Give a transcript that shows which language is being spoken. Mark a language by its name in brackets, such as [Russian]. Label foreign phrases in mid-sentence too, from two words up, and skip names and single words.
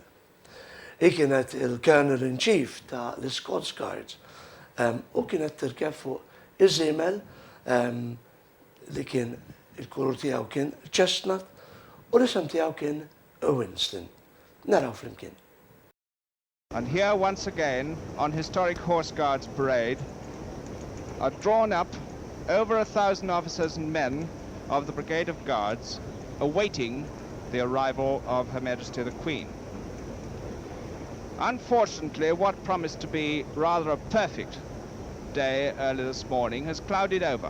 [Maltese] Hi kienet il-Colonel-in-Chief ta' l-Scots Guards u kienet tirkeb fuq iż-żiemel li kien il-kulur tiegħu kien chestnut u l-isem tiegħu kien Winston. Naraw flimkien. [English] And here once again on historic Horse Guards Parade are drawn up over 1,000 officers and men of the Brigade of Guards awaiting the arrival of Her Majesty the Queen. Unfortunately, what promised to be rather a perfect day early this morning has clouded over.